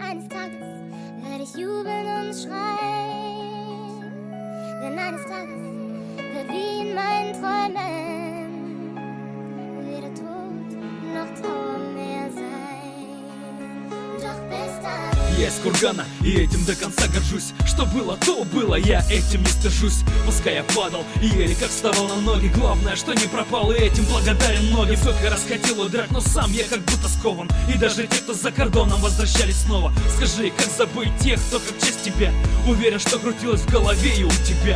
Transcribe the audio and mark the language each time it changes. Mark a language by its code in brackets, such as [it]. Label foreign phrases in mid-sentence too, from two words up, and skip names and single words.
[de] Eines Tages werde ich jubeln und schreien. Denn eines Tages wird wie in meinen Träumen weder Tod noch Trauer mehr sein. Doch bis dahin. [ru] Я из кургана, и этим до конца горжусь. Что было, то было, я этим не стыжусь. Пускай я падал, и еле как вставал на ноги. Главное, что не пропал, и этим благодарен многим. Сколько раз хотел удрать, но сам я как будто скован. И даже те, кто за кордоном, возвращались снова. Скажи, как забыть тех, кто как честь тебя? Уверен, что крутилось в голове и у тебя.